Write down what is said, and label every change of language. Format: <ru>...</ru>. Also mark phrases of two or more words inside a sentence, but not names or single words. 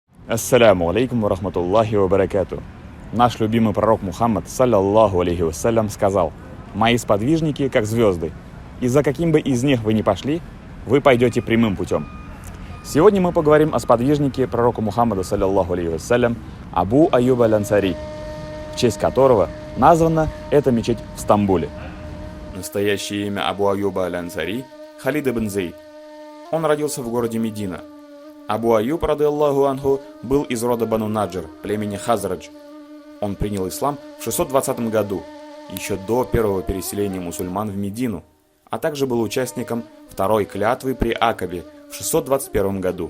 <ar>السلام عليكم ورحمة الله وبركاته.</ar> <ru>Наш любимый пророк Мухаммад,</ru> <ar>صلى الله عليه وسلم,</ar> <ru>сказал: «Мои сподвижники, как звезды, и за каким бы из них вы ни пошли, вы пойдете прямым путем». Сегодня мы поговорим о сподвижнике пророка Мухаммада,</ru> <ar>صلى الله عليه وسلم,</ar> <ru>Абу Аюб аль-Ансари, в честь которого названа эта мечеть в Стамбуле. Настоящее имя Абу Аюба аль-Ансари – Халид ибн Зейд. Он родился в городе Медина. Абу Аюб,</ru> <ar>رضي الله عنه,</ar> <ru>был из рода Бану Наджр, племени Хазрадж. Он принял ислам в 620 году, еще до первого переселения мусульман в Медину, а также был участником второй клятвы при Акабе в 621 году.</ru>